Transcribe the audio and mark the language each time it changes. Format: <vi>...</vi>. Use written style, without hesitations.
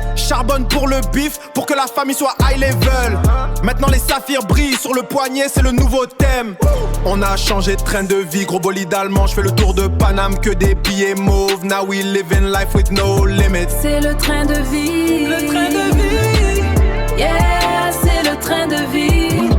<fr>Charbonne pour le bif, pour que la famille soit</fr> <en>high level.</en> <fr>Maintenant les saphirs brillent sur le poignet, c'est le nouveau thème. On a changé de train de vie, gros bolide allemand. J'fais le tour de Paname, que des billets mauves.</fr> <en>Now we live in life with no limits.</en> <fr>C'est le train de vie. Le train de vie. Yeah, c'est le train de vie.</fr>